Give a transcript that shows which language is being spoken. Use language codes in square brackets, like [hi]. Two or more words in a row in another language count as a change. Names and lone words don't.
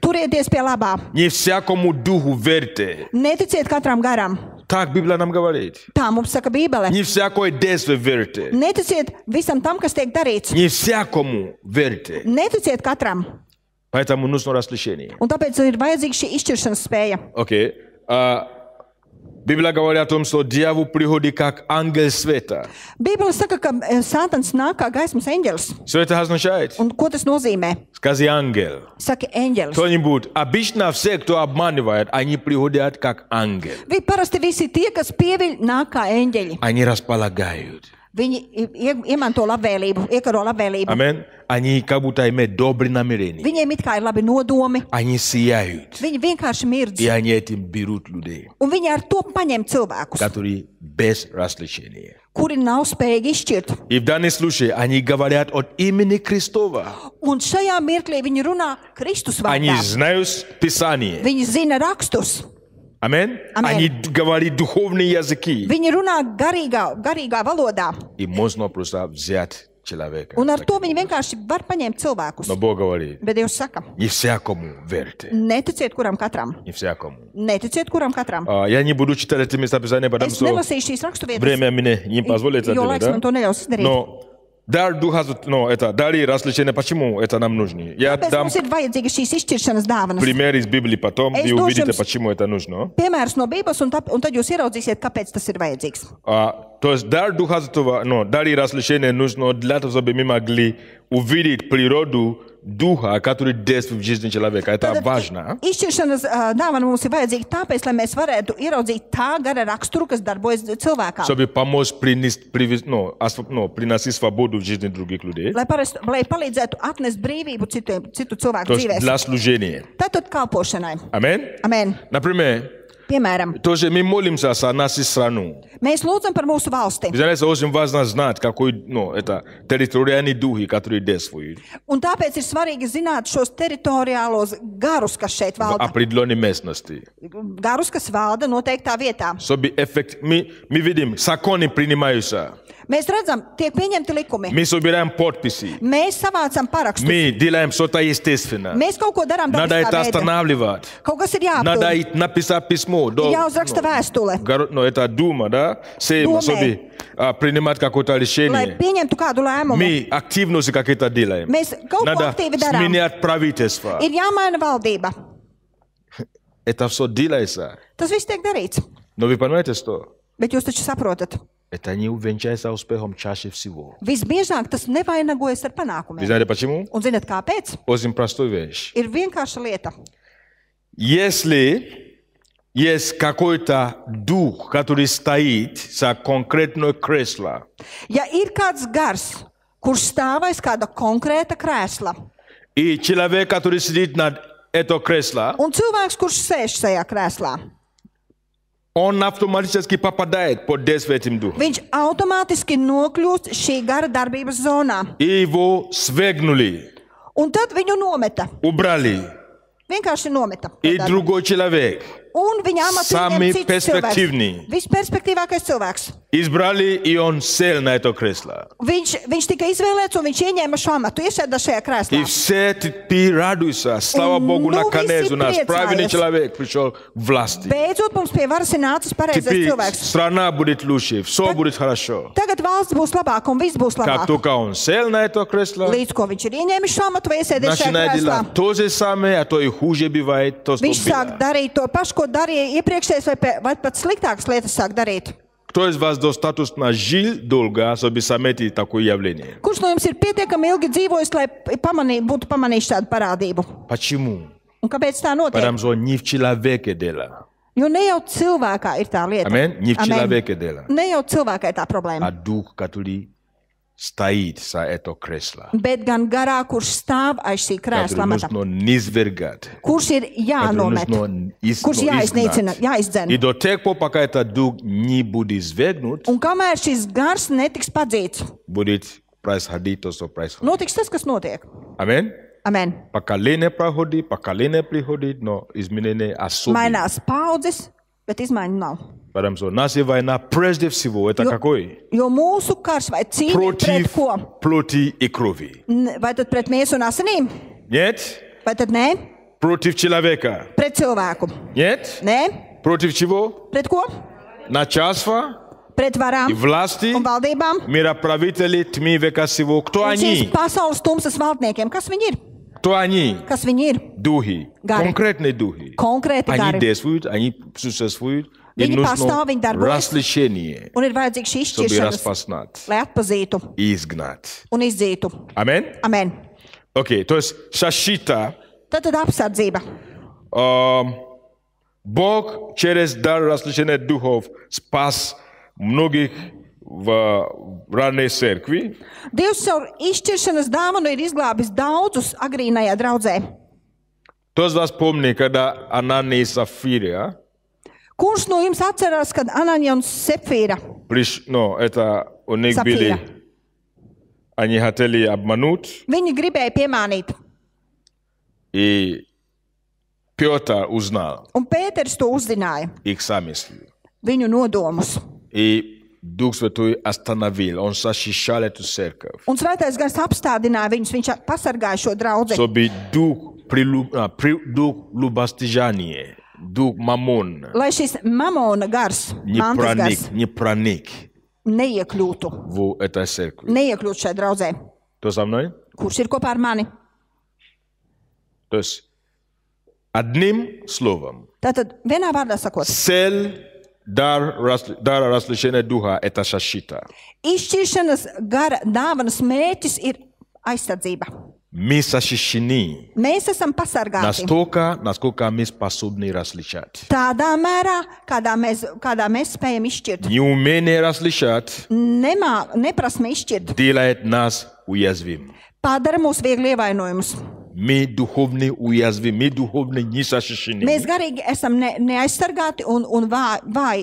[lv] turieties pie labā, [ru] Не всякому духу верьте. [lv] neticiet katram garam. [ru] Так Библия нам говорит. [lv] Tā mums saka Bībele. [ru] Не всякой действие верьте. [lv] Neticiet visam tam, kas tiek darīts. [ru] Не всякому верьте. [lv] Neticiet katram. [ru] Поэтому нужно различение. [lv] Un tāpēc ir vajadzīga šī izšķiršanas spēja. [ru] Окей. Библия говорит о том, что дьявол приходит как ангел света. [lv] Bībele saka, ka Sātans nāk kā gaismas eņģelis. [ru] Что это означает? [lv] Un ko tas nozīmē? [ru] Скажи ангел. [lv] Saka eņģelis. [ru] Кто-нибудь. Обычно все, кто обманывает, они приходят как ангел. [lv] Parasti visi tie, kas pieviļ, nāk kā eņģeļi. [ru] Они располагают. [lv] Viņi iemanto labvēlību, iekaro labvēlību. [ru] Амин. Они как будто имеют добрые намерения. [lv] Viņiem it kā ir labi nodomi. [ru] Они сияют. [lv] Viņi vienkārši mirdz. [ru] И они этим берут людей, [lv] Un viņi ar to paņem cilvēkus, [ru] которые без различения. [lv] kuri nav spējīgi izšķirt. [ru] И в данном случае они говорят от имени Христова. [lv] Un šajā mirklī viņi runā Kristus [ru] Они [lv] vārdā. [ru] знают Писание. [lv] Viņi zina rakstus. [ru] Амин. Аминь. Они говорят духовные языки. [lv] Viņi runā garīgā valodā. [ru] И можно просто взять человека. [lv] Un ar to viņi vienkārši var paņemt cilvēkus. [ru] Но Бог говорит, [lv] Bet Dievs saka, [ru] не всякому верьте. [lv] neticiet kuram katram. [ru] Не всякому. [lv] Neticiet kuram katram. [ru] Я не буду читать эти места Писания, потому [lv] Es [ru] что [lv] nelasīšu šīs raksturvietas, [ru] время мне не позволит это [lv] jo [ru] делать. [lv] laiks man to [ru] Да? [lv] neļaus izdarīt. [ru] Но дар духа, это дары различения, почему это нам нужно? Я [lv] Tāpēc [ru] дам [lv] mums ir vajadzīga šīs izšķiršanas dāvanas. [ru] пример из Библии потом, [lv] Es [ru] вы [lv] došu [ru] увидите, [lv] jums [ru] почему это нужно. [lv] Piemērs no Bībeles, un tad jūs ieraudzīsiet, kāpēc tas ir vajadzīgs. [ru] То есть дар духа, дары различения нужно для того, чтобы мы могли увидеть природу духа, который действует в жизни человека. Это важно. [lv] Izšķiršanas dāvana mums ir vajadzīga tāpēc, lai mēs varētu ieraudzīt tā gara raksturu, kas darbojas cilvēkā. [ru] Чтобы помочь приносить свободу в жизни других людей. [lv] Lai palīdzētu atnest brīvību citu cilvēku [ru] То есть [lv] dzīvēs. [ru] для служения. [lv] Tātad kalpošanai. [ru] Амин. [lv] Amen. [ru] Например, [lv] Piemēram, [ru] тоже мы молимся за нашу страну. [lv] mēs lūdzam par mūsu valsti. [ru] Вы знаете, очень важно знать, какой, это территориальный дух, который действует [lv] Un tāpēc ir svarīgi zināt šos teritoriālos garus, kas šeit [ru] в [lv] valda. [ru] определенной местности. [lv] Garus, kas valda noteiktā vietā. [ru] Чтобы мы видим, законы принимаются. [lv] Mēs redzam, tiek pieņemti likumi. [ru] Мы собираем подписи. [lv] Mēs savācam parakstus. [ru] Мы делаем что-то естественно. [lv] Mēs kaut ko darām [ru] Надо [lv] dabiskā [ru] это [lv] veidā. [ru] останавливать. [lv] Kaut kas ir [ru] Надо [lv] jāaptur. [ru] написать письмо. [lv] Ir jāuzraksta vēstule, [ru] Это Дума, да? Сейм, Думai. чтобы принимать какое-то [lv] lai [ru] решение. [lv] pieņemtu kādu lēmumu. [ru] Мы активности какие-то делаем. [lv] Mēs kaut ko [ru] Надо [lv] aktīvi darām. [ru] сменять правительство. [lv] Ir jāmaina valdība. [ru] Это все делается. [lv] Tas viss tiek darīts. [ru] Но вы понимаете, что [lv] Bet jūs taču saprotat, [ru] это не увенчается успехом чаще всего. [lv] visbiežāk tas nevainagojas ar [ru] Вы [lv] panākumiem. [ru] знаете почему? [lv] Un zināt, kāpēc? [ru] Очень простая вещь. [lv] Ir vienkārša lieta. [ru] Если есть какой-то дух, который стоит за конкретное кресло, [lv] Ja ir kāds gars, kurš stāv aiz kāda konkrēta krēsla, [ru] и человек, который сидит над это кресло, [lv] un cilvēks, kurš sēž šajā krēslā, [ru] он автоматически попадает под действие этим духом. [lv] viņš automātiski nokļūst šī gara darbības zonā. [ru] И его свергнули, [lv] Un tad viņu nometa. [ru] убрали. [lv] Vienkārši nometa. [ru] И другой человек [lv] Un viņa amatu Sami ieņem cits perspektīvni. cilvēks. Visperspektīvākais cilvēks. [ru] Избрали, и он сел на это кресло. [lv] Viņš tika izvēlēts un viņš ieņēma šo amatu, iesēda šajā [ru] И [lv] krēslā. [ru] все теперь радуются. Слава Богу, Ну, наконец [lv] visi [ru] у нас правильный [lv] priecājas. [ru] человек пришел к власти. [lv] Beidzot mums pie varas ir nācis pareizais [ru] Теперь [lv] cilvēks. [ru] страна будет лучше, все будет хорошо. [lv] Tagad valsts būs labāka un viss būs [ru] Как [lv] labāk. [ru] только он сел на это кресло, [lv] Līdz ko viņš ir ieņēmis šo amatu vai iesēdies šajā [ru] начинает [lv] krēslā. [ru] делать то же самое, а то и хуже бывает, то, что [lv] Viņš sāk [ru] было. [lv] darīt to pašu, ko darīja iepriekšējais, vai pat sliktākas lietas sāk darīt. [ru] Кто из вас достаточно жил долго, чтобы заметить такое явление? [lv] Kurš no jums ir pietiekami ilgi dzīvojis, lai būtu pamanījis šādu parādību? [ru] Почему? [lv] Un kāpēc tā notiek? [ru] Потому что не в человеке дело. [lv] Jo ne jau cilvēkā ir tā lieta. [ru] Amen? Не в [lv] Amen. [ru] человеке дело. [lv] Ne jau cilvēkā ir tā [ru] А [lv] problēma, [ru] дух, который стоит за это кресло. [lv] bet gan garā, kurš stāv aiz šī krēsla [ru] Который [lv] amata, [ru] нужно низвергать. [lv] kurš ir [ru] Который [lv] jānomet, [ru] нужно [lv] kurš jāiznīcina, [ru] изгнать. И [lv] jāizdzen. [ru] до тех пор, пока этот дух не будет свергнут, [lv] Un kamēr šis gars netiks padzīts, [ru] будет происходить то, что происходит. [lv] notiks tas, kas notiek. [ru] Amen? [lv] Amen. [ru] Поколение проходит, поколение приходит, но изменения особые. [lv] Mainās paudzes, bet izmaiņu nav. [ru] Потому что наша война прежде всего это какой? [lv] Jo mūsu karš vai cīņa ir pret [ru] Против [lv] ko? [ru] плоти и крови. [lv] Vai tad pret miesu un asinīm? [ru] Нет? [lv] Vai tad nē? [ru] Против человека. [lv] Pret cilvēku. [ru] Нет? [lv] Nē? [ru] Против чего? [lv] Pret ko? [ru] Начальство [lv] Pret varām [ru] и власти, [lv] un valdībām. [ru] мироправители тьмы века сего. Кто [lv] Un šīs [ru] они? [lv] pasaules tumsas valdniekiem. Kas viņi ir? [ru] Кто они? [lv] Kas viņi ir? [ru] Духи. [lv] Gari. [ru] Конкретные духи. [lv] Konkrēti [ru] Они [lv] gari. [ru] действуют, они существуют. И [lv] Viņi [ru] нужно [lv] pastāv, viņi darbojas. [ru] различение, [lv] Un ir vajadzīgs šī [ru] чтобы [lv] izšķiršanas, [ru] распознать [lv] lai atpazītu [ru] и изгнать. [lv] un izdzītu. [ru] Amen? [lv] Amen. [ru] Окей, то есть защита. [lv] Tad apsardzība. [ru] Бог через дар различения духов спас многих в ранней церкви. [lv] Dievs caur izšķiršanas dāvanu ir izglābis daudzus agrīnajā draudzē. [ru] Кто из вас помнит, когда Анания и Сафира [lv] Kurš no jums atcerās, kad Ananija un Sefīra, [ru] это у них были, Сапфира. они хотели обмануть, [lv] viņi gribēja piemānīt, [ru] и Петр узнал [lv] un Pēters to uzzināja, [ru] их замыслы. [lv] viņu nodomus. [ru] И Дух Святой остановил, он защищал эту церковь. [lv] Un Svētais Gars apstādināja viņus, viņš pasargāja šo draudzi. [ru] Чтобы дух любостяжания, дух мамон [lv] Lai šis mamona gars, mantas gars, [ru] не проник [lv] neiekļūtu, [ru] в этой церкви. [lv] neiekļūtu šai draudzē. [ru] Кто со мной? [lv] Kurš ir kopā ar mani? [ru] То есть, одним словом, [lv] Tātad, vienā vārdā sakot, [ru] цель дара различения духа – это защита. [lv] izšķiršanas gara dāvanas mērķis ir aizsardzība. [ru] Мы защищены [lv] Mēs esam pasargāti [ru] настолько, насколько мы способны различать. [lv] tādā mērā, kādā mēs spējam izšķirt. [ru] Неумение различать [lv] Neprasme izšķirt, [ru] делает нас уязвим. [lv] padara mūs viegli ievainojumus. [ru] Мы духовно уязвимы, мы духовно не защищены [lv] Mēs garīgi esam neaizsargāti un vāji